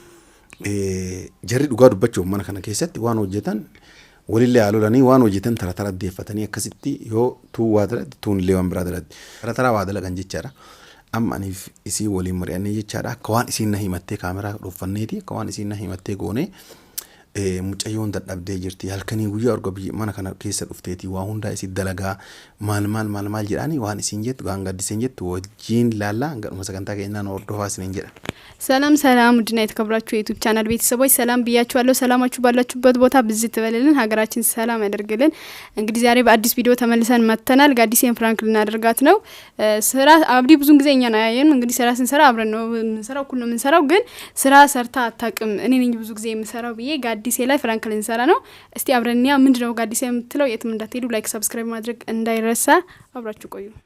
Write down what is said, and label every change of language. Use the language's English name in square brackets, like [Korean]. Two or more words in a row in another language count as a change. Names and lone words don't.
[Oromo] jarri dhugaa dubbachuuf mana kana keessatti waan hojjetan walillee haalolanii waan hojjetan tara tara deeffatanii akkasitti yoo tuu waa dalatti tuun illee waan biraa dalatti tara tara waa dalagan jechaadha amma aniif isii waliin mari'annee jechaadha akka waan isiin na himattee kaameraa dhuffanneeti akka waan isiin na himattee goonee mucayyoon dadhabdee jirti halkanii guyyaa orga mana kana keessa dhufteeti waa hundaa isii dalagaa maal jedhanii waan isiin jettu waan gaddiseen jettu wajjiin laallaa gadhuma sagantaa keenyaan hordofaa isiniin jedha. [Amharic] ሰላም ውድና የተከበራችሁ የዩቲዩብ ቻናል ቤተሰቦች ሰላም ብያችኋለሁ። ሰላማችሁ ባላችሁበት ቦታ ብዝት በልልን፣ ሀገራችን ሰላም ያደርግልን። እንግዲህ ዛሬ በአዲስ ቪዲዮ ተመልሰን መጥተናል። ጋዲሴን ፍራንክ ልናደርጋት ነው። ስራ አብዲ ብዙን ጊዜ እኛን አያየንም። እንግዲህ ስራ ስንሰራ አብረን ነው የምንሰራው፣ ሁሉ የምንሰራው ግን ስራ ሰርታ አታውቅም። እኔ ነኝ ብዙ ጊዜ የምሰራው ብዬ ጋዲሴ ላይ ፍራንክ ልንሰራ ነው። እስቲ አብረን ያ ምንድነው ጋዲሴ የምትለው የትም እንዳትሄዱ፣ [English] like subscribe [Amharic] ማድረግ እንዳይረሳ። አብራችሁ ቆዩ።